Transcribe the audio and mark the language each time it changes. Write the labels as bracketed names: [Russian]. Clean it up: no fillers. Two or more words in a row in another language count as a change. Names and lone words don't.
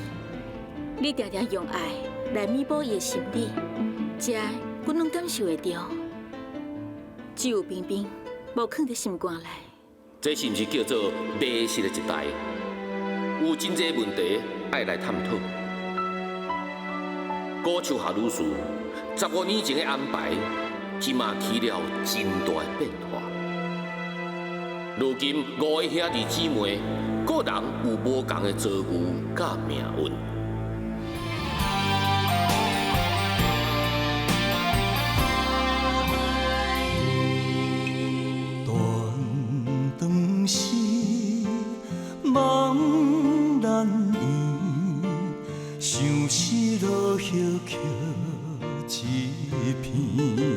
[Min Nan Chinese] 你常常用爱来弥补伊的心理，这阮拢感受会到。只有彬彬无囥伫心肝内。这是毋是叫做迷失的一代？有真济问题爱来探讨。高树下女士15年前的安排，即马起了真大的变化。如今5个兄弟姊妹，个人有无同的遭遇甲命运。茫然院，相思落叶曲一片。